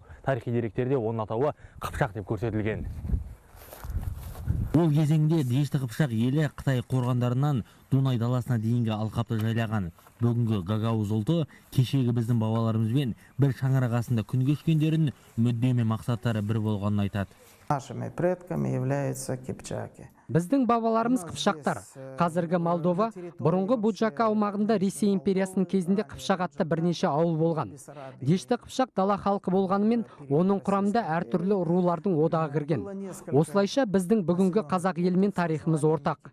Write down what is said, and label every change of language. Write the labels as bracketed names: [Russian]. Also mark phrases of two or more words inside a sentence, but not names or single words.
[Kazakh] Тарихи деректерде оның атауы Қыпшақ деп көрсетілген. Ол кезеңде Дешті Қыпшақ елі Қытай қорғандарынан Дунай даласына дейінгі алқапты жайлаған. Бүгінгі Гагаузия ұлты кешегі біздің бабаларымызбен бір шаңырақ астында күн кешкендерін, мүдде мен мақсаттары бір болғанын айтады. [Russian] Нашими предками являются кипчаки. [Kazakh] Біздің бабаларымыз Қыпшақтар. Қазіргі Молдова бұрынғы Буджака аумағында Ресей империясының кезінде Қыпшақ атты бірнеше ауыл болған. Дешті Қыпшақ дала халқы болғанымен, оның құрамында әртүрлі рулардың одағы кірген. Осылайша біздің бүгінгі қазақ елімен тарихымыз ортақ.